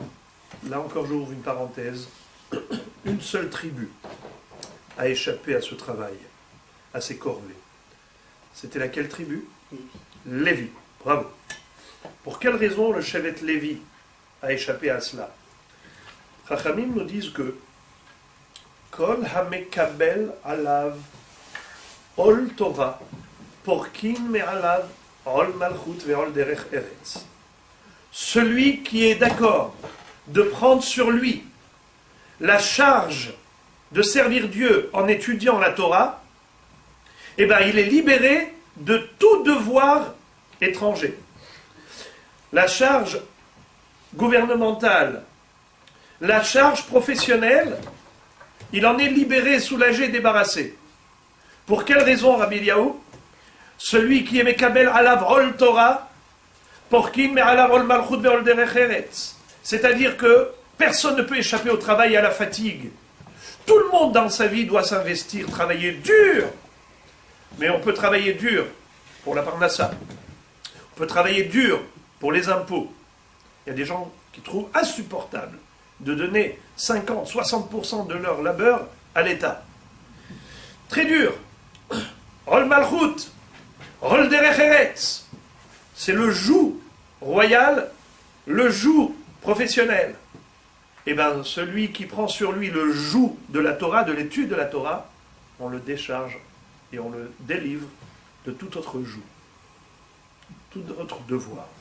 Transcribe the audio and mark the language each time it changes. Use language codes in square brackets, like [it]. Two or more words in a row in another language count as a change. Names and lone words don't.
[fr] Là encore, j'ouvre une parenthèse. Une seule tribu a échappé à ce travail, à ces corvées. C'était laquelle tribu? Lévi. Bravo. Pour quelle raison le Shevet Lévi a échappé à cela? Chachamim nous disent que [he] כל המקבל עליו עול תורה פורקין מעליו עול מלכות ועול דרך ארץ. [fr] Celui qui est d'accord de prendre sur lui la charge de servir Dieu en étudiant la Torah, eh bien, il est libéré de tout devoir étranger. La charge gouvernementale, la charge professionnelle, il en est libéré, soulagé, débarrassé. Pour quelle raison, Rabbi Eliaou? Celui qui est [he] מקבל עליו עול תורה, פורקין מעליו עול מלכות ועול דרך ארץ. [fr] C'est-à-dire que personne ne peut échapper au travail et à la fatigue. Tout le monde dans sa vie doit s'investir, travailler dur. Mais on peut travailler dur pour la parnassa. On peut travailler dur pour les impôts. Il y a des gens qui trouvent insupportable de donner 50, 60% de leur labeur à l'État. Très dur. [he] עול מלכות, עול דרך ארץ. [fr] C'est le joug royal, le joug professionnel. Eh bien, celui qui prend sur lui le joug de la Torah, de l'étude de la Torah, on le décharge et on le délivre de tout autre joug, tout autre devoir.